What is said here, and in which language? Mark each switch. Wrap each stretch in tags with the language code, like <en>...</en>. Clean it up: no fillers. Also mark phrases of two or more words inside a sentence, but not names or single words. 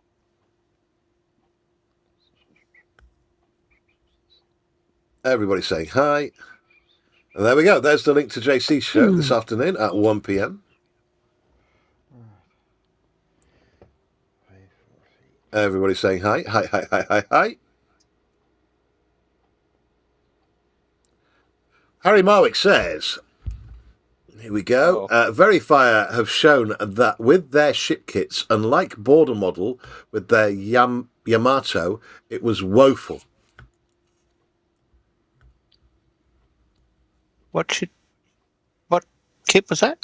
<en>Everybody's saying hi. And there we go. There's the link to JC's show this afternoon at 1 p.m. Everybody's saying hi. Hi, hi, hi, hi, hi. Harry Marwick says, here we go. Verifier have shown that with their ship kits, unlike Border Model with their Yamato, it was woeful. What kit was that?</en>